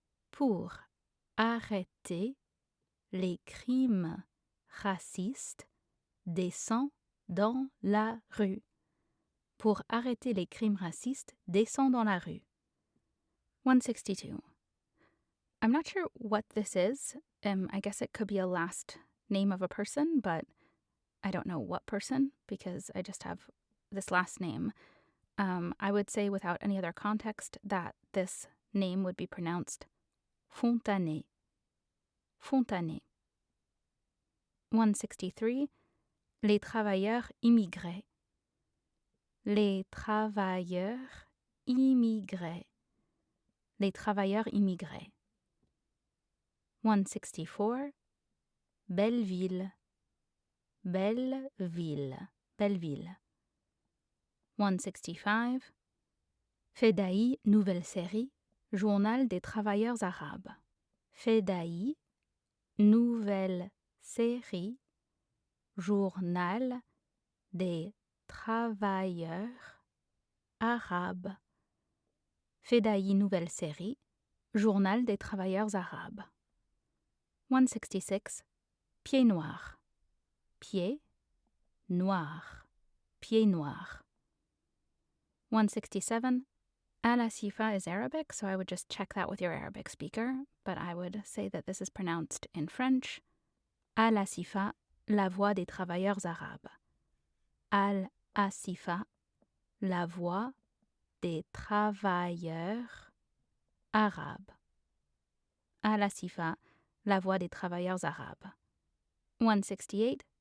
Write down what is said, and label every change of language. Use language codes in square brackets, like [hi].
[fr] Pour arrêter les crimes racistes, descends dans la rue. Pour arrêter les crimes racistes, descends dans la rue. [en] 162. I'm not sure what this is. I guess it could be a last name of a person, but I don't know what person because I just have this last name. I would say without any other context that this name would be pronounced Fontanet. Fontanet. 163. [fr] Les travailleurs immigrés. Les travailleurs immigrés. Les travailleurs immigrés. 164. Belleville. Belleville. Belleville. [en] 165. [fr] Fedai, nouvelle série, journal des travailleurs arabes. Fedai, nouvelle série, journal des travailleurs arabes. Fedai, nouvelle série, journal des travailleurs arabes. 166. pied noir, pied noir, pied noir. 167. [en] Al-Asifa is Arabic, so I would just check that with your Arabic speaker, but I would say that this is pronounced in French. [fr] Al-Asifa, la voix des travailleurs arabes. Al-Asifa, la voix des travailleurs arabes. Al-Asifa, la voix des travailleurs arabes. 168.